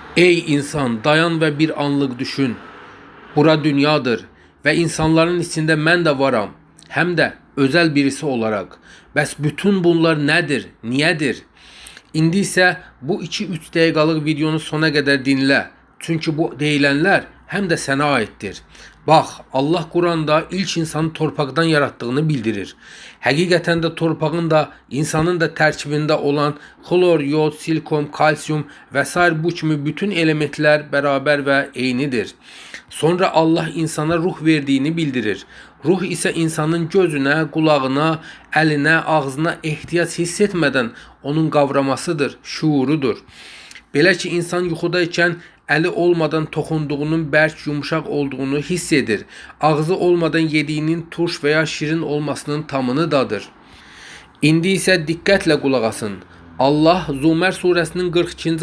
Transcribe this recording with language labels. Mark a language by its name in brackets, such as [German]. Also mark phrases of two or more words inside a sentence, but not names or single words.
[Turkish] Ey insan, dayan ve bir anlık düşün. Bura dünyadır ve insanların içinde [Azerbaijani] mən de varam. [Turkish] Hem de özel birisi olarak. Bəs bütün bunlar nedir? Niyedir? [Azerbaijani] İndi isə bu 2-3 dəqiqəlik videonu sona qədər dinlə. Çünkü bu deyilənlər həm də sənə aiddir. Bax, Allah Kur'an'da ilk insanı torpaqdan yarattığını bildirir. Həqiqətən də torpağın da insanın da tərkibində olan xlor, yod, silikon, kalsiyum və sair bu kimi bütün elementlər bərabər və eynidir. [Turkish] Sonra Allah insana ruh verdiğini bildirir. Ruh ise insanın gözüne, kulağına, eline, ağzına ihtiyaç hissetmeden onun kavramasıdır, şuurudur. [Azerbaijani] Belə ki insan yuxudayken eli olmadan toxunduğunun bərk yumuşak olduğunu hiss edir. Ağzı olmadan yediğinin turş veya şirin olmasının tamını dadır. İndi isə diqqətlə qulaq asın. Allah Zümer suresinin 42.